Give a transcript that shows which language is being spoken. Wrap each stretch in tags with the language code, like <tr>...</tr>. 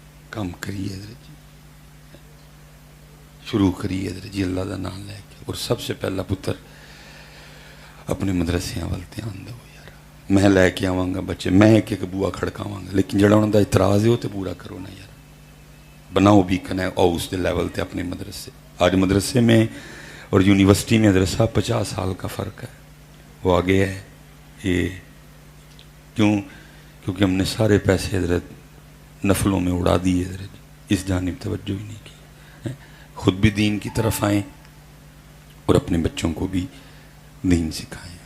<pa>کم کریے حضرت جی، شروع کریے حضرت جی اللہ کا نام لے کے. اور سب سے پہلا پتر اپنے مدرسے وال دھیان دو یار. میں لے کے آواں گا بچے، میں ایک ایک بوا کھڑکاواں گا، لیکن جڑا انہوں دا اعتراض ہے</pa> <ur>وہ تو پورا کرو نا یار.</ur> <pa>بناؤ بھی کنا ہاؤس دے لیول تے اپنے مدرسے.</pa> <ur>آج مدرسے میں اور یونیورسٹی میں حضرت صاحب 50 سال کا فرق ہے. وہ آگے ہے یہ کیونکہ ہم نے سارے پیسے حضرت نفلوں میں اڑا دیے حضرت، اس جانب توجہ ہی نہیں کی. خود بھی دین کی طرف آئیں اور اپنے بچوں کو بھی دین سکھائیں.</ur>